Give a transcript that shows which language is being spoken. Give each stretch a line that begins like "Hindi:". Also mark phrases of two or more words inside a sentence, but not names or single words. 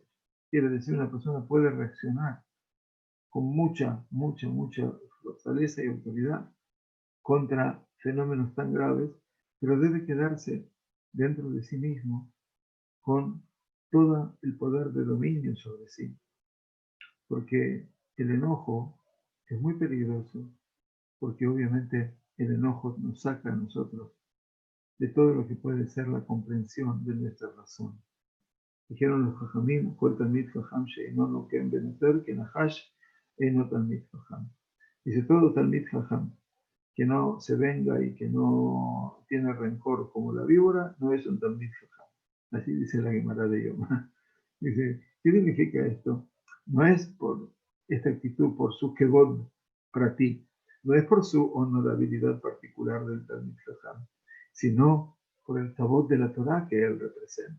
Spanish: Quiere decir, una persona puede reaccionar con mucha fortaleza y autoridad contra fenómenos tan graves, pero debe quedarse dentro de sí mismo con todo el poder de dominio sobre sí, porque el enojo es muy peligroso, porque obviamente el enojo nos saca a nosotros de todo lo que puede ser la comprensión de nuestra razón. Dijeron los Jajamim,
Hebrew: כל תלמיד חכם שאינו נוקם ונוטר כ נחש אינו תלמיד חכם.
Spanish: Dice, todo
Hebrew: תלמיד חכם
Spanish: que no se venga y que no tiene rencor como la víbora, no es un
Hebrew: תלמיד חכם.
Spanish: Así dice la Gemara de Yoma. Dice, ¿qué significa esto? No es por esta actitud, por su
Hebrew: כבוד פרטי,
Spanish: no es por su honorabilidad particular del
Hebrew: תלמיד חכם,
Spanish: sino por el kavod de la Torah que él representa.